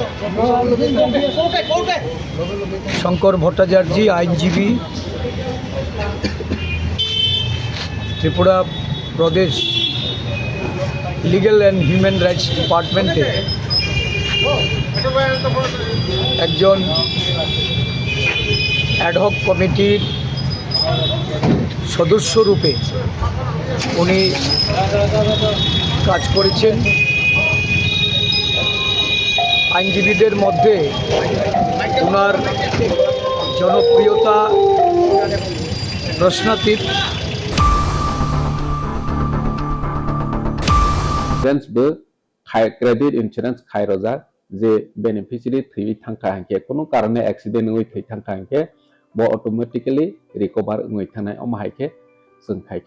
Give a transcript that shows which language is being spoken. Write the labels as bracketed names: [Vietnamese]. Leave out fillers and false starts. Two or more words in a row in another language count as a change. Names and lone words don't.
[Bangla] শঙ্কর ভট্টাচার্য আইনজীবী, ত্রিপুরা প্রদেশ লিগ্যাল অ্যান্ড হিউম্যান রাইটস ডিপার্টমেন্টে একজন অ্যাডহক কমিটির সদস্য রূপে উনি কাজ করেছেন। আইনজীবীদের মধ্যে ওনার জনপ্রিয়তা প্রশ্নাতীত। [English] credit insurance [Kok Borok] खाई रजा जे बेनिफिशियरी थी थांखा हांके कोनो कारणे एक्सीडेंट हुई थी थांखा हांके बो ऑटोमेटिकली रिकवर हुई थानाय अम हाइके जों खाइके